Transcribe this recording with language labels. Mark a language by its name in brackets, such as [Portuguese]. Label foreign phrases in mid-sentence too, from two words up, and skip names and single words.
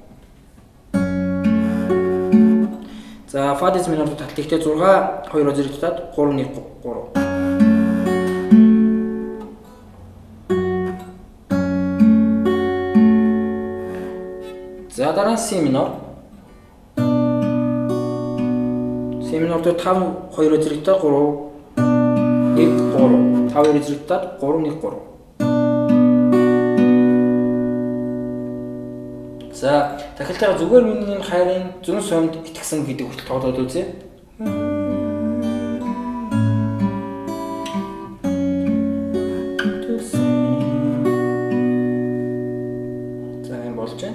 [Mongolian] За фа диез минор татал ихтэй 6 2 зэрэгтэй 3 1 3. За дараа нь Си минор. Си минор дээр 5 2 зэрэгтэй 3 1 3. 5 2 зэрэгтэй 3 1 3. За дахилтаа зүгээр миний хайрын зүн сумд итгэсэн гэдэг хүртэл тоглоод үзье. За энэ болж байна.